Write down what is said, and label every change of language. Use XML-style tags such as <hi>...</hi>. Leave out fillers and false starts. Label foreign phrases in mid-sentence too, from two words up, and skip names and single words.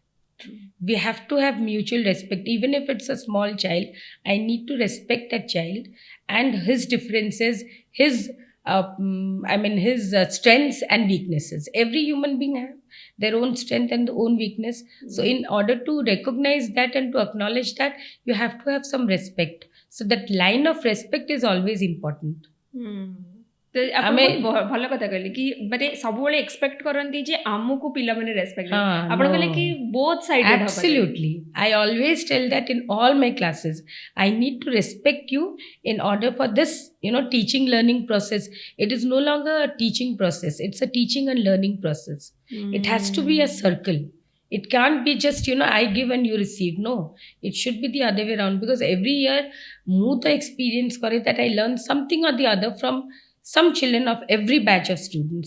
<en>We have to have mutual respect. Even if it's a small child, I need to respect that child and his differences, his strengths and weaknesses. Every human being have their own strength and own weakness. So in order to recognize that and to acknowledge that, you have to have some respect. So that line of respect is always important.</en> <or>ତ ଆପଣ ବହୁତ ଭଲ କଥା କହିଲେ କି ମାନେ ସବୁବେଳେ ଏକ୍ସପେକ୍ଟ କରନ୍ତି ଯେ ଆମକୁ ପିଲାମାନେ ରେସ୍ପେକ୍ଟ ଦେବେ। ଆପଣ କହିଲେ କି</or> <en>both side Absolutely. I always tell that in all my classes. I need to respect you in order for this, teaching learning process. It is no longer a teaching process. It's a teaching and learning process. It has to be a circle. It can't be just, I give and you receive. No, it should be the other way around, because every year,</en> <or>mu to experience kore</or> <en>that I learn something or the other from some children of every batch of students.</en>